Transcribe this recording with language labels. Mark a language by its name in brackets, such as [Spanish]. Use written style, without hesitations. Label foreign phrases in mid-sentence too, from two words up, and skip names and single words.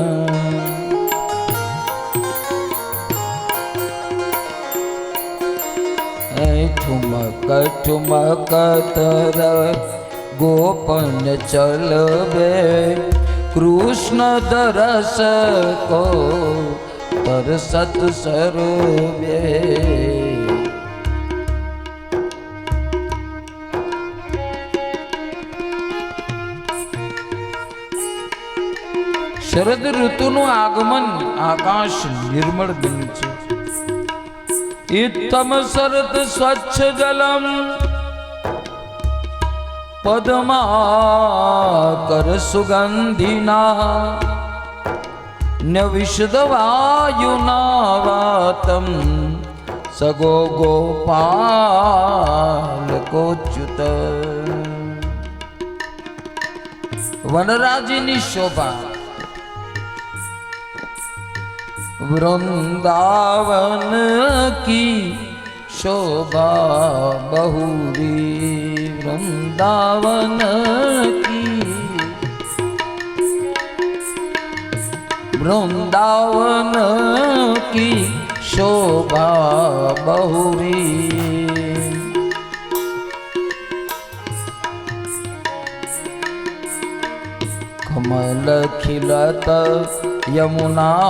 [Hindi] ठुमक ठुमक तर गोपन चलबे कृष्ण दरस को तरसत सर्वे [Gujarati] શરદ ઋતુનું આગમન આકાશ નિર્મળ બન્યું છે. [Sanskrit] इत्थम शरद स्वच्छ जलम पद्माकर सुगंधिना न्यविशद वायुना वातम सगो गोपाल कोच्युत [Gujarati] વનરાજિની શોભા [Hindi] वृंदावन की शोभा बहुरी वृंदावन की शोभा बहुरी कमल खिलत यमुना